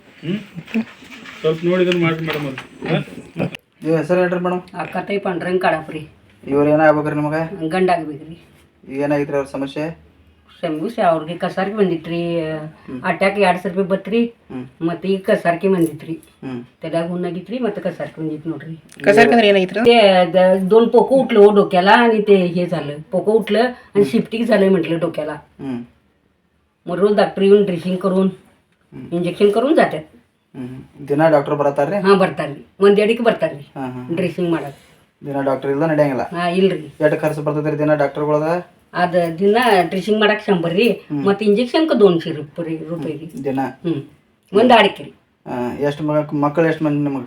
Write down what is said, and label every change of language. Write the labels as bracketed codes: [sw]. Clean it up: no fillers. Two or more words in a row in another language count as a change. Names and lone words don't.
[kn] ಸ್ವಲ್ಪ ನೋಡಿ ಇದನ್ನ ಮಾಡ್ರಿ ಮೇಡಮ್. ಅವ್ರು ನೀವು ಹೆಸರು ಹೇಳ್ರಿ ಮೇಡಮ್? ಅಕ್ಕತೈ ಪಂಡ್ರಂಗ್ ಕಾಡಪ್ರಿ. ಇವ್ರು ಏನಾಗ್ಬೇಕ್ರಿ ನಿಮಗೆ? ಗಂಡ ಆಗ್ಬೇಕ್ರಿ. ಏನಾಗಿತ್ರಿ ಅವ್ರ ಸಮಸ್ಯೆ? ಸಮಸ್ಯೆ ಅವ್ರಿಗೆ ಕಸಾರ್ಕಿ ಬಂದಿತ್ರಿ, ಅಟ್ಯಾಕ್ 200 ರೂಪಾಯಿ ಬತ್ರಿ, ಮತ್ತೆ ಈಗ ಕಸಾರ್ಕಿ ಬಂದಿತ್ರಿ, ತಲೆಯಾಗ ಹುಣ್ಣಾಗಿತ್ರಿ, ಮತ್ತೆ [mr] कसारकी म्हणजे [kn] ನೋಡ್ರಿ. कसारकी ಅಂದ್ರೆ ಏನಾಗಿತ್ತು? [mr] ते 2 पोकं उठलं हो डोक्याला आणि ते हे झालं, पोकं उठलं आणि शिफ्टिंग झालंय म्हटलं डोक्याला. मग रोज डॉक्टर येऊन ड्रेसिंग करून इंजेक्शन करून जातात. [kn] ದಿನ ಡಾಕ್ಟರ್ ಬರ್ತಾರ್ರಿ? हां ಬರ್ತಾರ್ರಿ, 1-2ಕ್ಕೆ ಬರ್ತಾರ್ರಿ ಡ್ರೆಸ್ಸಿಂಗ್ ಮಾಡಕ್ಕೆ. ದಿನ ಡಾಕ್ಟರ್ ಇಲ್ಲ ನಡೆಯಂಗಿಲ್ಲ. ಇಲ್ರಿ. ಎಷ್ಟು ಖರ್ಚು ಬರ್ತೈತ್ರಿ ದಿನ ಡಾಕ್ಟರ್ಗಳದ? ಅದ ದಿನ ಡ್ರೆಸ್ಸಿಂಗ್ ಮಾಡಕ್ 100 ರೀ, ಮತ್ತೆ ಇಂಜೆಕ್ಷನ್ಗೆ 200 ರೂಪಾಯಿ ರೀ ದಿನ. ಒಂದು ಆಡಿಕೆ ರೀ. ಎಷ್ಟು ಮಕ್ಕಳು ಎಷ್ಟು ಮಂದಿ ನಿಮಗೆ?